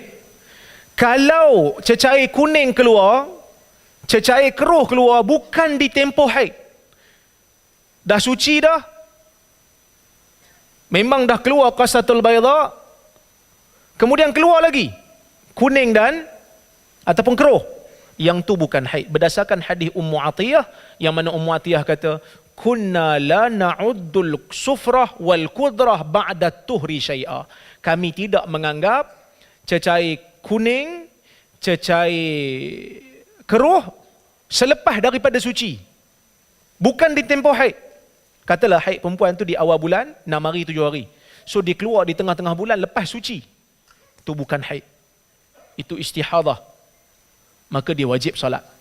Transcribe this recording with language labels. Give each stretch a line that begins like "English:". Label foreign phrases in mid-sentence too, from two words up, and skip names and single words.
Malay: Kalau cecair kuning keluar, cecair keruh keluar bukan di tempoh haid, dah suci dah, memang dah keluar
Arabic: القصة البيضاء,
Malay: kemudian keluar lagi kuning dan ataupun keruh, yang tu bukan haid. Berdasarkan hadis Ummu Atiyah, yang mana Ummu Atiyah kata,
Arabic: كنا لا نعد الصفرة والكدرة بعد الطهر شيئا.
Malay: Kami tidak menganggap cecair kuning, cecair keruh selepas daripada suci, bukan di tempoh haid. Katalah haid perempuan tu di awal bulan, 6 hari 7 hari, so dia keluar di tengah-tengah bulan lepas suci, itu bukan haid, itu istihadah, maka dia wajib solat.